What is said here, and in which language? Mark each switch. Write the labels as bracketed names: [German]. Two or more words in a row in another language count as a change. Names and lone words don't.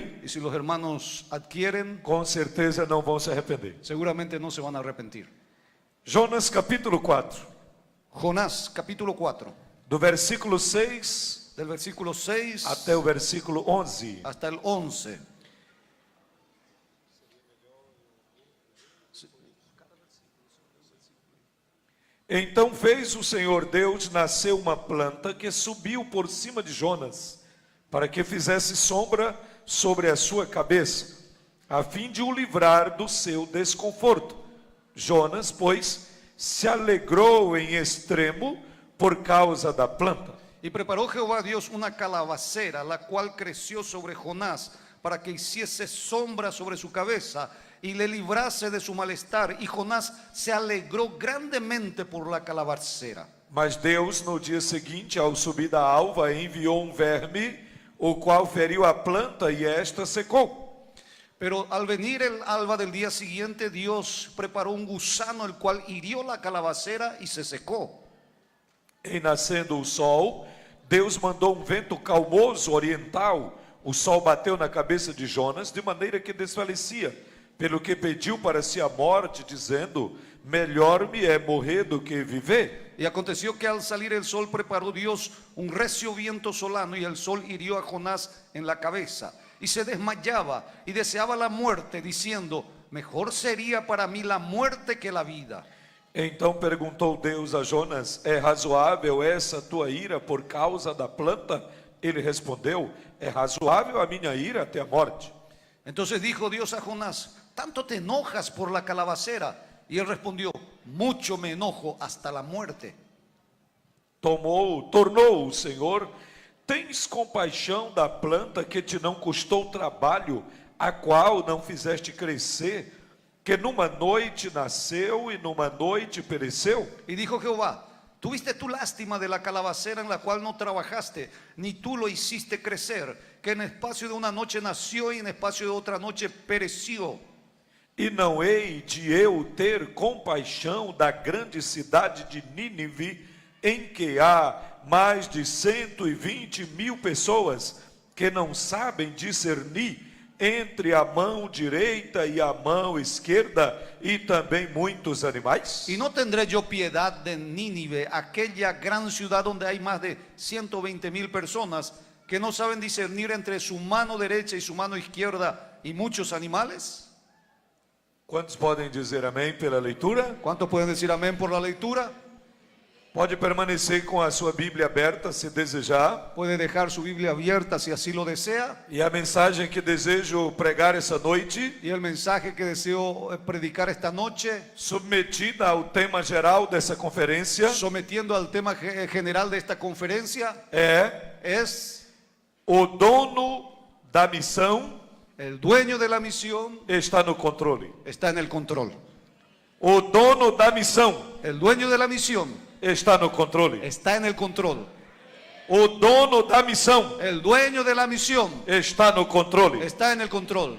[Spanish] y si los hermanos adquieren, [Portuguese] com certeza não vão se arrepender. [Spanish] seguramente no se van a arrepentir. [Portuguese] Jonas capítulo 4, [Spanish] Jonás capítulo 4, [Portuguese] do versículo 6 [Spanish] del versículo 6 [Portuguese] até o versículo 11. [Spanish] hasta el 11. [Portuguese] Então fez o Senhor Deus nascer uma planta que subiu por cima de Jonas, para que fizesse sombra sobre a sua cabeça, a fim de o livrar do seu desconforto. Jonas, pois, se alegrou em extremo por causa da planta. [Spanish] Y preparó Jehová Dios una calabacera, la cual creció sobre Jonás, para que hiciese sombra sobre su cabeza y le librase de su malestar. Y Jonás se alegró grandemente por la calabacera. [Portuguese] Mas Deus, no dia seguinte, ao subir da alva, enviou um verme, o qual feriu a planta e esta secou. [Spanish] Pero al venir el alba del día siguiente, Dios preparó un gusano, el cual hirió la calabacera y se secó. [Portuguese] Em nascendo o sol, Deus mandou um vento calmoso oriental. O sol bateu na cabeça de Jonas, de maneira que desfalecia, pelo que pediu para si a morte, dizendo: melhor me é morrer do que viver. [Spanish] Y aconteció que al salir el sol preparó Dios un recio viento solano, y el sol hirió a Jonás en la cabeza, y se desmayaba y deseaba la muerte, diciendo: mejor sería para mí la muerte que la vida. [Portuguese] Então perguntou Deus a Jonas: é razoável essa tua ira por causa da planta? Ele respondeu: é razoável a minha ira até a morte. [Spanish] Entonces dijo Dios a Jonás: ¿tanto te enojas por la calabacera? Y él respondió: mucho me enojo hasta la muerte. [Portuguese] Tornou o Senhor: tens compaixão da planta que te não custou trabalho, a qual não fizeste crescer, que numa noite nasceu e numa noite pereceu? [Spanish] Y dijo Jehová: tuviste tu lástima de la calabacera en la cual no trabajaste, ni tú lo hiciste crecer, que en espacio de una noche nació y en espacio de otra noche pereció. [Portuguese] E não hei de eu ter compaixão da grande cidade de Nínive, em que há mais de 120.000 pessoas que não sabem discernir entre a mão direita e a mão esquerda, e também muitos animais? [Spanish] Y no tendré yo piedad de Nínive, aquella gran ciudad donde hay más de 120.000 personas que no saben discernir entre su mano derecha y su mano izquierda y muchos animales. [Portuguese] Quantos podem dizer amém pela leitura? [Spanish] ¿Cuántos pueden decir amén por la lectura? [Portuguese] Pode permanecer com a sua Bíblia aberta, se desejar. [Spanish] Puede dejar su Biblia abierta si así lo desea. [Portuguese] E a mensagem que desejo pregar essa noite, [Spanish] Y el mensaje que deseo predicar esta noche, [Portuguese] submetida ao tema geral dessa conferência, [Spanish] sometiendo al tema general de esta conferencia, es: [Portuguese] o dono da missão [Spanish] el dueño de la misión [Portuguese] está no controle. [Spanish] está en el control. [Portuguese] O dono da missão [Spanish] El dueño de la misión [Portuguese] está no controle. [Spanish] está en el control. [Portuguese] O dono da missão [Spanish] El dueño de la misión [Portuguese] está no controle. [Spanish] está en el control.